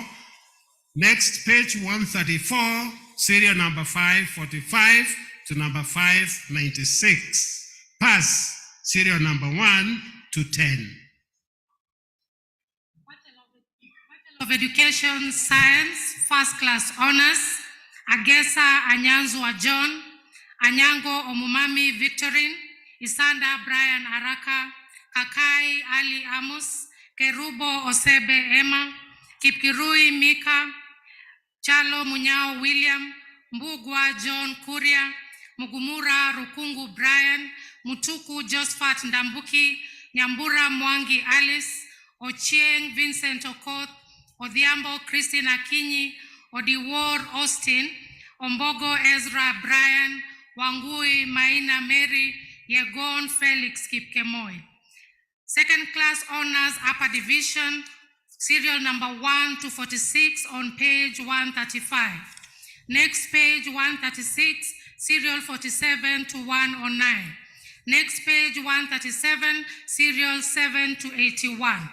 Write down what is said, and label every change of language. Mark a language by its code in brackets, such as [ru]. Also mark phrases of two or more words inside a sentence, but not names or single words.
[en] Next page, 134, serial number 545 to number 596. Pass, serial number 1 to 10. Of Education, Science, First Class Honors, Agesa Anyanzwa John, Anyango Omumami Victorine, Isanda Brian Araka, Kakai Ali Amos, Kerubo Osebe Emma, Kipkirui Mika, Chalo Munyao William, Mbugwa John Kuria, Mugumura Rukungu Brian, Mutuku Josephat Ndambuki, Nyambura Mwangi Alice, Ochieng Vincent Okoth, Odhiambo Christine Akinyi, Odiwar Austin, Ombogo Ezra Brian, Wangui Maina Mary, Yegon Felix Kipkemoy. Second class honors upper division, serial number 1 to 46 on page 135. Next page 136, serial 47 to 109. Next page 137, serial 7 to 81.